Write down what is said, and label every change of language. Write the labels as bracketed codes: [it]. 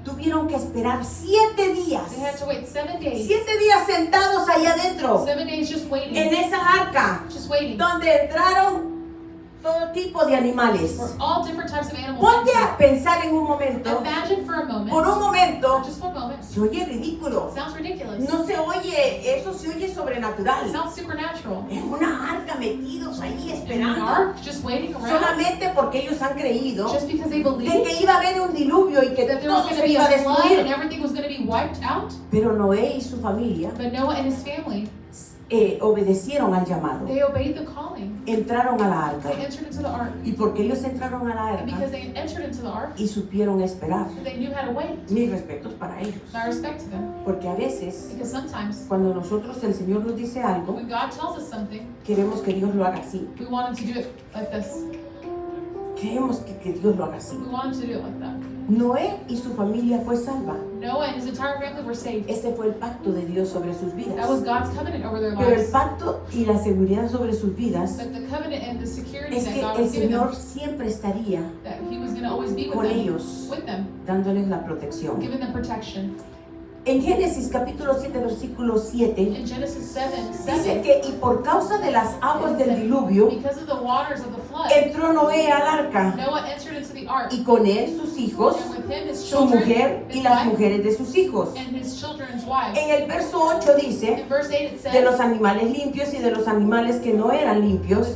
[es] tuvieron que esperar 7 días. [en] they had to wait 7 days. [es] 7 días sentados allá adentro, [en] 7 days just waiting, [es] en esa arca, [en] just waiting. [es] donde entraron todo tipo de animales. [en] For all different types of animals. [es] Ponte a pensar en un momento, [en] Imagine for a moment, [es] por un momento, [en] just one moment, [es] se oye ridículo. [en] it sounds ridiculous. [es] No se oye, eso se oye [en] It [es] sobrenatural. [en] sounds supernatural. [es] En una arca metidos ahí [en] In an [es] esperando, [en] ark, just waiting around, [es] solamente porque ellos han creído [en] just because they [es] de [en] believed [es] que iba a haber un diluvio y que [en] that there was [es] todo [en] going to [es] se [en] be [es] iba a [en] a flood and [es] destruir. [en] everything was going to be wiped out. [es] Pero Noé y su familia [en] But Noah and his family, [es] obedecieron al llamado, [en] they obeyed the calling. [es] entraron a la arca. [en] They entered into the ark. [es] Y porque ellos entraron a la [en] And because [es] arca [en] they entered into the ark, [es] y supieron esperar, [en] they knew how to wait. [es] mis respetos para ellos. [en] My respect to them. [es] Porque a veces, [en] Because sometimes [es] cuando nosotros, el Señor nos dice algo, [en] when God tells us something, [es] queremos que Dios lo haga así. [en] we want him to do it like this. [es] Queremos que Dios lo haga así. [en] We want him to do it like that. [es] Noé y su familia fue salva. [en] Noah and his entire family were saved. [es] Ese fue el pacto de Dios sobre sus vidas. [en] That was God's covenant over their [es] Pero el [en] lives. [es] pacto y la seguridad sobre sus vidas [en] But the covenant and the security [es] es [en] that [es] que [en] God [es] el [en] was giving [es] Señor [en] them, [es] siempre estaría [en] that he was going to always be with [es] con [en] them, [es] ellos, dándoles la protección. [en] giving them protection. [es] En Génesis capítulo 7, versículo 7, [en] In Genesis 7, [es] dice que y por causa de las aguas del diluvio, [en] because of the waters of the flood, [es] entró Noé al arca [en] Noah entered into the ark, [es] y con él sus hijos, [en] and with him his [es] su [en] children, [es] mujer y [en] his [es] las [en] wife, [es] mujeres de sus hijos. [en] and his children's wives. [es] En el verso 8 dice [en] In verse 8 it [es] de los [en] says, [es] animales limpios y de los animales que no eran limpios